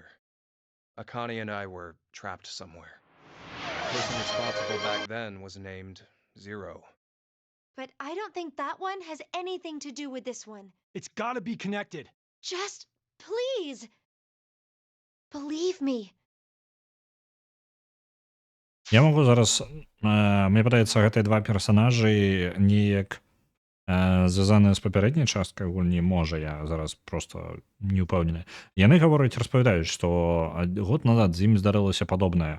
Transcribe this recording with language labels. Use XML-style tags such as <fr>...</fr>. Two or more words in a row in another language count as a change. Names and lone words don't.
<en>Akane and I were trapped somewhere. The person responsible back then was named Zero. But I don't think that one has anything to do with this one. It's gotta be connected. Just please. Believe me.</en> <be>Я магу зараз, мне падаецца, гэтыя два персанажы неяк звязаныя з папярэдняй часткай гульні, можа, я зараз просто не ўпэўнены. Яны распавядаюць, што год назад з імі здарылася падобнае.</be>